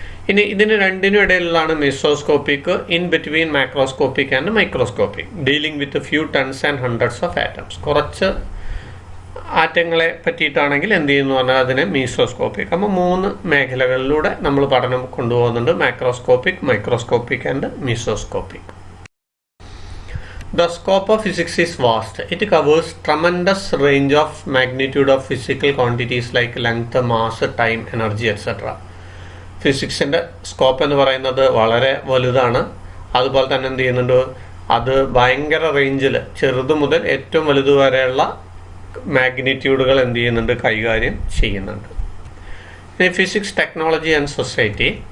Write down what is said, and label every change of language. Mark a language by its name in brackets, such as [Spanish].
[Malayalam] ഇനി ഇതിന് രണ്ടിനും ഇടയിലുള്ളതാണ് [English] Mesoscopic, in between macroscopic and microscopic, dealing with few tens and hundreds of atoms. [Malayalam] കുറച്ച് ആറ്റങ്ങളെ പറ്റിയിട്ടാണെങ്കിൽ എന്ത് ചെയ്യുന്നു പറഞ്ഞാൽ അതിനെ മീസോസ്കോപ്പിക്. അപ്പോൾ 3 മേഖലകളിലൂടെ നമ്മൾ പഠനം കൊണ്ടുപോകുന്നുണ്ട്: macroscopic, microscopic and മീസോസ്കോപ്പിക്. [English] The scope of physics is vast. It covers tremendous range of magnitude of physical quantities like length, mass, time, energy, etc. [Malayalam] ഫിസിക്സിൻ്റെ scope എന്ന് പറയുന്നത് വളരെ വലുതാണ്. അതുപോലെ തന്നെ എന്ത് ചെയ്യുന്നുണ്ട്? അത് ഭയങ്കര റേഞ്ചിൽ, ചെറുത് മുതൽ ഏറ്റവും വലുത് വരെയുള്ള മാഗ്നിറ്റ്യൂഡുകൾ എന്ത് ചെയ്യുന്നുണ്ട്? കൈകാര്യം ചെയ്യുന്നുണ്ട്. ഇനി ഫിസിക്സ്, ടെക്നോളജി ആൻഡ് സൊസൈറ്റി.